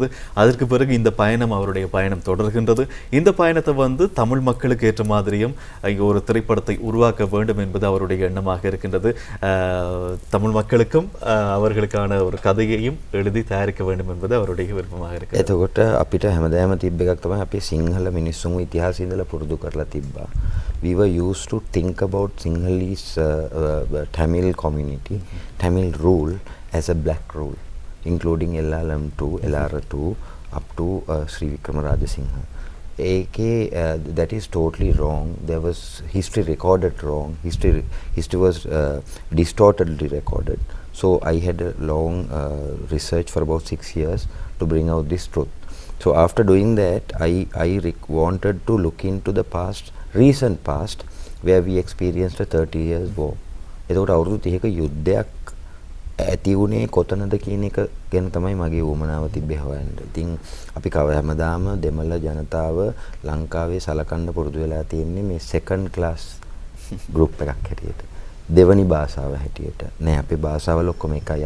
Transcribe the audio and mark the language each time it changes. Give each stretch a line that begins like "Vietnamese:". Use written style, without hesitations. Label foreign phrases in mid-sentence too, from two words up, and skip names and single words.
Tamil: அதற்கு பிறகு இந்த பயணம் அவருடைய பயணம் தொடர்கின்றது. இந்த பயணத்தை தமிழ் மக்களுக்கு ஏற்ற மாதிரியும் ஒரு திரைப்படத்தை உருவாக்க வேண்டும் என்பது அவருடைய எண்ணமாக இருக்கின்றது. தமிழ் மக்களுக்கும் அவர்களுக்கான ஒரு கதையையும் எழுதி தயாரிக்க வேண்டும் என்பது அவருடைய விருப்பமாக இருக்கிறது.
Sinhala: එතකොට අපිට හැමදාම තිබ්බ එකක් තමයි අපේ සිංහල මිනිස්සුන්ගේ ඉතිහාසය ඉඳලා පුරුදු කරලා තිබ්බා.
English: We were used to think about Sinhalese Tamil community, Tamil rule as a black rule, including LLM2, LR2 up to Sri Vikramarajah Singha. That is totally wrong. There was history recorded wrong. History was distortedly recorded. So I had a long research for about 6 years to bring out this truth. So after doing that, I wanted to look into the past, recent past, where we experienced a 30 years war.
Sinhala: එතකොට අවුරුදු 30ක යුද්ධයක් ඇති වුණේ කොතනද කියන එක ගැන තමයි මගේ උවමනාව තිබ්බේ හොයන්න. ඉතින් අපි හැමදාම දෙමළ ජනතාව ලංකාවේ සලකන්න පුරුදු වෙලා තියෙන්නේ මේ
English: second class group
Sinhala: එකක් හැටියට. දෙවනි භාෂාව හැටියට. නෑ අපේ භාෂාවල ඔක්කොම එකයි.